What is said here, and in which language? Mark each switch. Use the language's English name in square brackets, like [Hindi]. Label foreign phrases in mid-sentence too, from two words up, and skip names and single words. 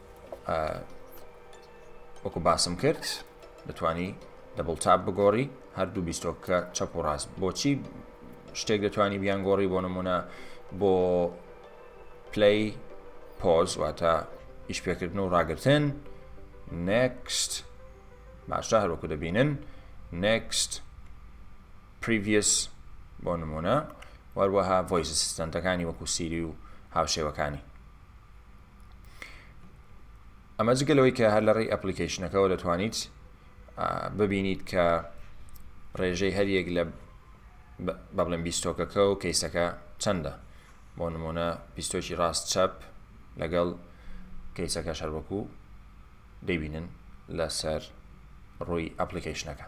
[Central Kurdish] وەکو باسم کرد دەتوانی دەبڵ تاب بگۆڕی هەردوو بیستۆکە چەپ و ڕاست بۆچی شتێک دەتوانی بیان گۆڕی بۆ نمونە بۆ پلەی پۆز واتە ئیش پێکردن و ڕاگرتن next باشتر هەروەکو دەبینن [English] next previous [Central Kurdish] بۆ نمونە وەروەها [English] voice assistantەکانی [Central Kurdish] وەکو سیری و هاوشێوەکانی. ئەمە جگەلەوەی کە هەر لە ڕێی ئەپلیکیشنەکەەوە دەتوانیت ببینیت کە ڕێژەی هەریەک لە بەڵێن بیستۆکەکە و کەیسەکە چەندە بۆ نمونە بیستۆکی ڕاست چەپ لەگەڵ کەیسەکە شەروەکو دەیبینن لەسەر ڕووی ئەپلیکیشنەکە.